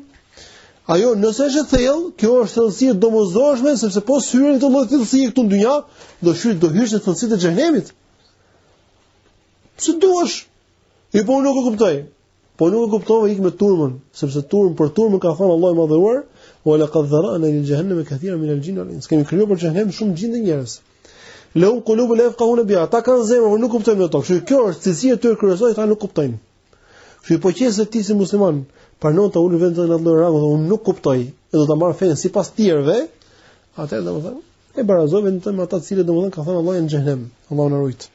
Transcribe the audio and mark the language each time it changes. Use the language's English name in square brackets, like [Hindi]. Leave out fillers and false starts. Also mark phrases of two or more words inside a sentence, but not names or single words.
[Albanian] Ajo nëse është thellë, kjo është thellësi domosdoshme, sepse po syren këto lloj thellësi këtu në dynja, do hysh në thellësitë e xhenemit. Pse duash? Po nuk e kuptoj. Po nuk e kuptova ik me turmën, sepse për turmën ka thënë Allahu i Madhëruar, [Arabic] "ولقد ذرأنا لجهنم كثيرا من الجن والإنس." [Albanian] Kemi krijuar për xhenem shumë gjin dhe njerëz. [Arabic] لهم قلوب لا يفقهون بها. [Albanian] Ata kanë zemër, por nuk kuptojnë ato. Kështu kjo është cilësia e tyre kryesore, ata nuk kuptojnë. Kështu po qesë ti si musliman, pranon ta ulë vetëm në atë lloj rangu, unë nuk kuptoj, e do ta marr fen sipas tjerëve, atëherë domethënë e barazoj vetëm me ata të cilët domethënë ka thënë Allahu në xhenem. Allahu na rujt.